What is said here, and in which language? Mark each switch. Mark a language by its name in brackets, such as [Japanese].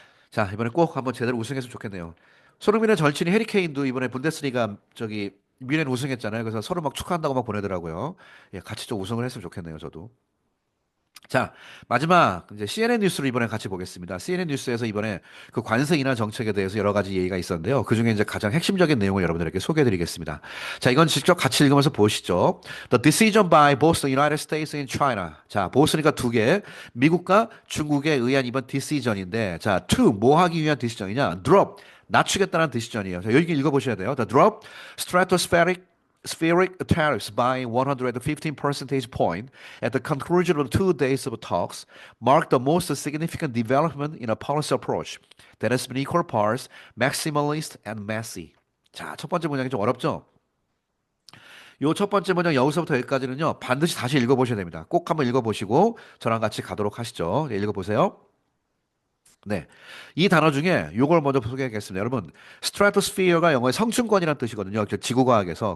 [Korean] 자, 이번에 꼭 한번 제대로 우승했으면 좋겠네요. 손흥민의 절친이 해리 케인도 이번에 분데스리가 저기 뮌헨 우승했잖아요. 그래서 서로 막 축하한다고 막 보내더라고요. 예, 같이 좀 우승을 했으면 좋겠네요, 저도. 자, 마지막 이제 CNN 뉴스를 이번에 같이 보겠습니다. CNN 뉴스에서 이번에 그 관세 인하 정책에 대해서 여러 가지 얘기가 있었는데요. 그중에 이제 가장 핵심적인 내용을 여러분들에게 소개해 드리겠습니다. 자, 이건 직접 같이 읽으면서 보시죠. [English] The decision by both the United States and China. [Korean] 자, 보스니까 두 개. 미국과 중국에 의한 이번 디시전인데, 자, to 뭐 하기 위한 디시전이냐? drop 낮추겠다는 디시전이에요. 자, 여기 읽어보셔야 돼요. [English] The drop stratospheric spheric tariffs by 115 percentage point at the conclusion of 2 days of talks marked the most significant development in a policy approach that has been equal parts maximalist and messy. [Korean] 자, 첫 번째 문장이 좀 어렵죠? 요 첫 번째 문장 여기서부터 여기까지는요, 반드시 다시 읽어보셔야 됩니다. 꼭 한번 읽어보시고 저랑 같이 가도록 하시죠. 네, 읽어보세요. 네. 이 단어 중에 요걸 먼저 소개하겠습니다. 여러분, 스트라토스피어가 영어의 성층권이라는 뜻이거든요. 지구과학에서.